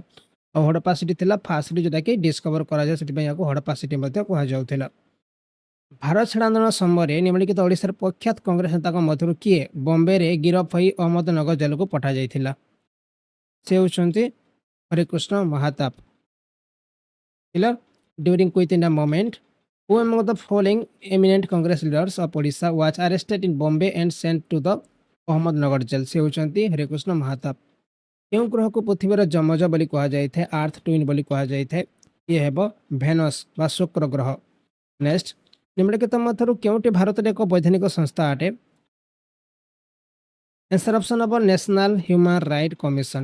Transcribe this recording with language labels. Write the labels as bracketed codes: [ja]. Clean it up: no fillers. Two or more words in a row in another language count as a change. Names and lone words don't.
[or] ଆଉ ହଡପ୍ପା ସିଟି ଥିଲା [en] first city [or] ଯେଉଁଟାକି ଡିସ୍କଭର କରାଯାଏ, ସେଥିପାଇଁ ୟାକୁ ହଡପ୍ପା ସିଟି ମଧ୍ୟ କୁହାଯାଉଥିଲା। ଭାରତ ଛାଡ଼ ଆନ୍ଦୋଳନ ସମୟରେ ନିମ୍ନଲିଖିତ ଓଡ଼ିଶାର ପ୍ରଖ୍ୟାତ କଂଗ୍ରେସ ନେତାଙ୍କ ମଧ୍ୟରୁ କିଏ ବମ୍ବେରେ ଗିରଫ ହୋଇ ଅହମ୍ମଦନଗର ଜେଲକୁ ପଠାଯାଇଥିଲା? ସେ ହେଉଛନ୍ତି ହରେକୃଷ୍ଣ ମହାତାବ। Clear? [en] During Quit India movement, who among the following eminent Congress leaders of Odisha was arrested in Bombay and sent to the ଅହମ୍ମଦନଗର ଜେଲ୍? [or] ସେ ହେଉଛନ୍ତି ହରେକୃଷ୍ଣ ମହାତାବ। କେଉଁ ଗ୍ରହକୁ ପୃଥିବୀର ଯମଜ ବୋଲି କୁହାଯାଇଥାଏ? [en] earth twin [or] ବୋଲି କୁହାଯାଇଥାଏ। ଇଏ ହେବ ଭେନସ୍ ବା ଶୁକ୍ର ଗ୍ରହ। ନେକ୍ସଟ, ନିମ୍ନଲିଖିତ ମଧ୍ୟରୁ କେଉଁଟି ଭାରତରେ ଏକ ବୈଧାନିକ ସଂସ୍ଥା ଅଟେ? [en] answer option [or] ହେବ ନ୍ୟାସନାଲ ହ୍ୟୁମାନ୍ ରାଇଟ୍ କମିଶନ।